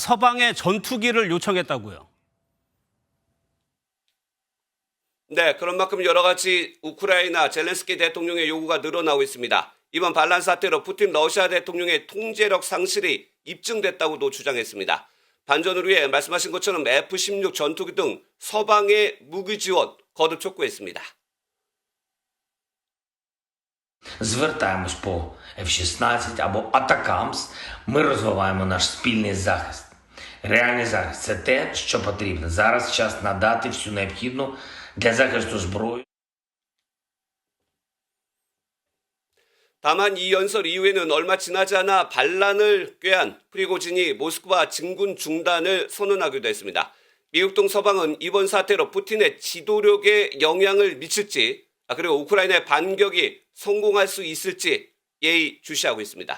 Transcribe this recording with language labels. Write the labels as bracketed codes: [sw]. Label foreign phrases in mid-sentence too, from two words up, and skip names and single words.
[ko] 서방에 전투기를 요청했다고요. 네, 그런 만큼 여러 가지 우크라이나 젤렌스키 대통령의 요구가 늘어나고 있습니다. 이번 반란 사태로 푸틴 러시아 대통령의 통제력 상실이 입증됐다고도 주장했습니다. 반전을 위해 말씀하신 것처럼 F-16 전투기 등 서방의 무기 지원 거듭 촉구했습니다. [uk] Звертаємось по F-16 або Атакамс, ми розвиваємо наш спільний захист. Реальний захист – це те, що потрібно. Зараз час надати всю необхідну для захисту зброю. [ko] 다만 이 연설 이후에는 얼마 지나지 않아 반란을 꾀한 프리고진이 모스크바 진군 중단을 선언하기도 했습니다. 미국 등 서방은 이번 사태로 푸틴의 지도력에 영향을 미칠지 그리고 우크라이나의 반격이 성공할 수 있을지 예의주시하고 있습니다.